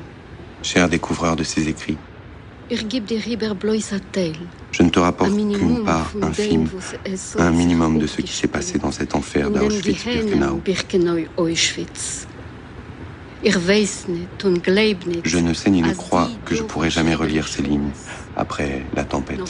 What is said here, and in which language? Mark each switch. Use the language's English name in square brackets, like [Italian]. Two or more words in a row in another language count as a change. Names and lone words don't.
[French] Cher découvreur de ces écrits, [German] Gib dir lieber bloß ein Teil. [French] je ne te rapporte qu'une part infime, un minimum de ce qui s'est passé dans cet enfer d'Auschwitz-Birkenau. Je ne sais ni ne crois que je pourrai jamais relire ces lignes après la tempête.